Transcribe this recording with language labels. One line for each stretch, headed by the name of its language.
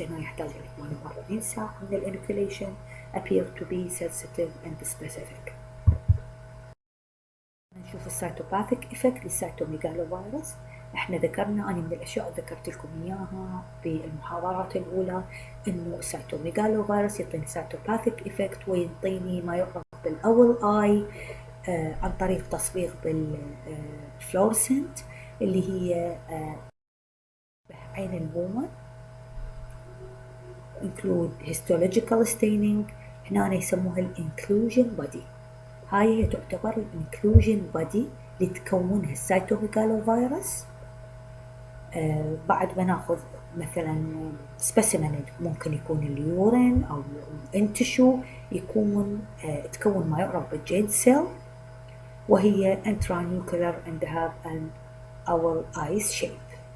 Arabic: هنا يحتاج إلى 48 ساعة من
English: الinoculation appear to be sensitive and specific.
Arabic: نشوف السيتوباثيك افكت للسيتوميجالوفيروس. احنا ذكرنا، انا من الاشياء اللي ذكرت لكم اياها بالمحاضرات الاولى، انه السيتوميجالوفيروس يعطيني سيتوباثيك افكت ويعطيني ما يعرف بالاول اي عن طريق تصبيغ بالفلورسنت اللي هي عين البومة.
English: include histological staining.
Arabic: هنا يسموها الانكلوجن بودي. هاي هي تعتبر الانكلوجن بودي اللي تكونها السيتوميجالوفيروس. بعد ما ناخذ مثلا سبيسيمن، ممكن يكون اليورين او الانتشو، يكون تكون ما يعرف بالجيد سيل، وهي
English: intranuclear and have an oval eyes shape.